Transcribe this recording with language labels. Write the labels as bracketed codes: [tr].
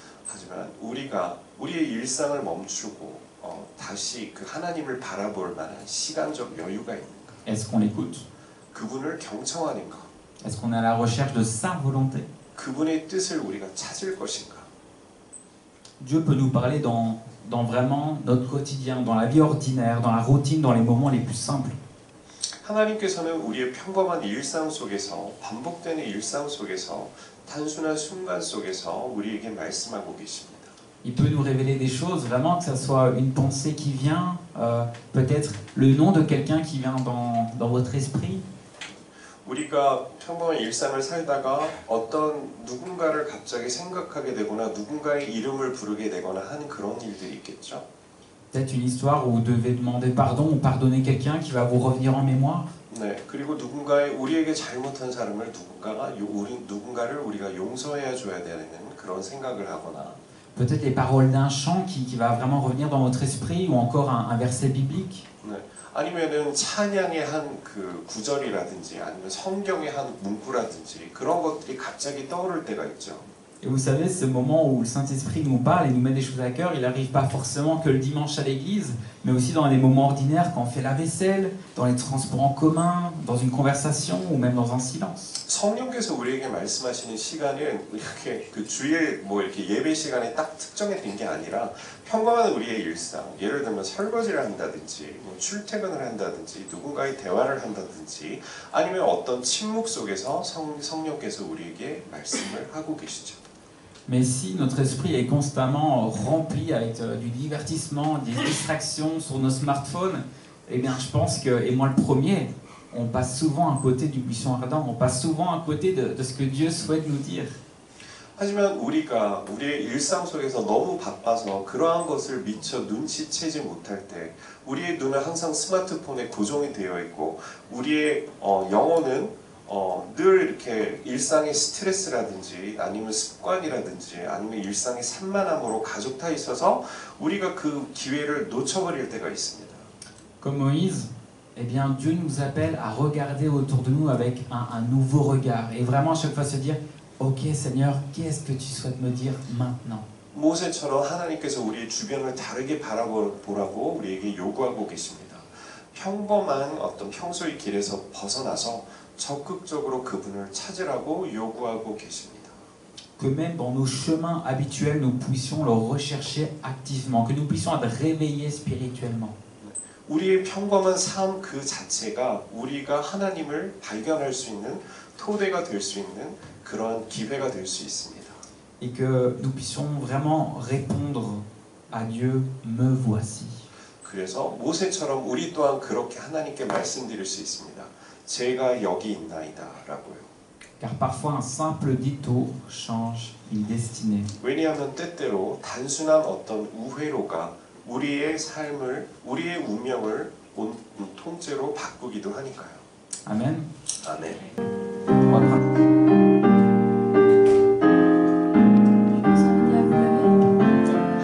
[ko] 하지만 우리가 우리의 일상을 멈추고 다시 그 하나님을 바라볼 만한 시간적 여유가 있는가? [fr] Est-ce qu'on l'écoute? [ko] 그분을 경청하는가? [fr] Est-ce qu'on est à la recherche de sa volonté? [ko] 그분의 뜻을 우리가 찾을 것인가? [fr] Dieu peut nous parler dans vraiment notre quotidien, dans la vie ordinaire, dans la routine, dans les moments les plus simples. [ko] 하나님께서는 우리의 평범한 일상 속에서 반복되는 일상 속에서 단순한 순간 속에서 우리에게 말씀하고 계십니다. [fr] Il peut nous révéler des choses, vraiment, que ce soit une pensée qui vient, peut-être le nom de quelqu'un qui vient dans votre esprit. [ko] 우리가 평범한 일상을 살다가 어떤 누군가를 갑자기 생각하게 되거나 누군가의 이름을 부르게 되거나 하는 그런 일들이 있겠죠. [fr] Peut-être une histoire où vous devez demander pardon ou pardonner quelqu'un qui va vous revenir en mémoire. [ko] 네, 그리고 우리에게 잘못한 사람을 누군가를 우리가 용서해야 줘야 되는 그런 생각을 하거나. [fr] Peut-être les paroles d'un chant qui va vraiment revenir dans votre esprit, ou encore un verset biblique. [ko] 네, 아니면은 찬양의 한 그 구절이라든지 아니면 성경의 한 문구라든지 그런 것들이 갑자기 떠오를 때가 있죠. [fr] Et vous savez, ce moment où le Saint-Esprit nous parle et nous met des choses à cœur, il n'arrive pas forcément que le dimanche à l'église, mais aussi dans les moments ordinaires, quand on fait la vaisselle, dans les transports en commun, dans une conversation ou même dans un silence. [ko] 성령께서 우리에게 말씀하시는 시간은 이렇게 그 주일 이렇게 예배 시간에 딱 특정된 게 아니라 평범한 우리의 일상, 예를 들면 설거지를 한다든지 출퇴근을 한다든지 누군가의 대화를 한다든지 아니면 어떤 침묵 속에서 성령께서 우리에게 말씀을 하고 계시죠. [fr] Mais si notre esprit est constamment rempli avec du divertissement, des distractions sur nos smartphones, eh bien je pense que, et moi le premier, on passe souvent à côté du buisson ardent, on passe souvent à côté de ce que Dieu souhaite nous dire. [ko] 하지만 우리가 우리의 일상 속에서 너무 바빠서 그러한 것을 미처 눈치채지 못할 때 우리의 눈은 항상 스마트폰에 고정이 되어 있고 우리의 영혼은 늘 이렇게 일상의 스트레스라든지 아니면 습관이라든지 아니면 일상의 산만함으로 가득 있어서 우리가 그 기회를 놓쳐버릴 때가 있습니다. [fr] Comme Moïse, eh bien Dieu nous appelle à regarder autour de nous avec un nouveau regard et vraiment à chaque fois se dire Ok Seigneur, qu'est-ce que tu souhaites me dire maintenant? [ko] 모세처럼 하나님께서 우리의 주변을 다르게 바라보라고 우리에게 요구하고 계십니다. 평범한 어떤 평소의 길에서 벗어나서 적극적으로 그분을 찾으라고 요구하고 계십니다. [fr] Que même dans nos chemins habituels, nous puissions le rechercher activement, que nous puissions être réveillés spirituellement. [ko] 우리의 평범한 삶 그 자체가 우리가 하나님을 발견할 수 있는 토대가 될 수 있는 그런 기회가 될 수 있습니다. [fr] Et que nous puissions vraiment répondre à Dieu, me voici. [ko] 그래서 모세처럼 우리 또한 그렇게 하나님께 말씀드릴 수 있습니다. 제가 여기 있나이다라고요. [fr] Car parfois un simple ditour change une destinée. [ko] 왜냐하면 때때로 단순한 어떤 우회로가 우리의 삶을, 우리의 운명을 통째로 바꾸기도 하니까요. [fr] Amen. [ko] 아멘. [fr] On va prendre-